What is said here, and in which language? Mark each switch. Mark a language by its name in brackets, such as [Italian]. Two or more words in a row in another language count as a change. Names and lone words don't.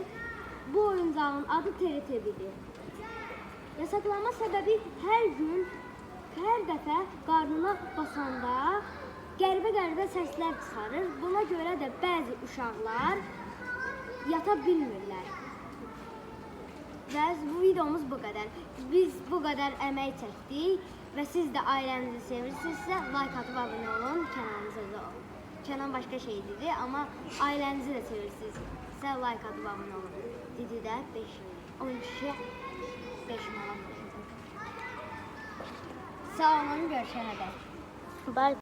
[Azerbaijani] Bu oyuncağın adı Teletubby'dir. Yasaklanma səbəbi hər dəfə qarnına basanda qəribə səslər çıxarır. Buna görə də bəzi uşaqlar yata bilmirlər. Və bu videomuz bu qədər. Biz bu qədər əmək çəkdik və siz də ailənizi sevirsinizsə like atıb abunə olun, [Turkish] Kenan başka şey dedi ama ailenizi de sevirsiniz. Size like atıp abone olun. [Azerbaijani] Dedi de 10 kişiye 5 manat. Sağ olun, görüşene dek. [English] Bye.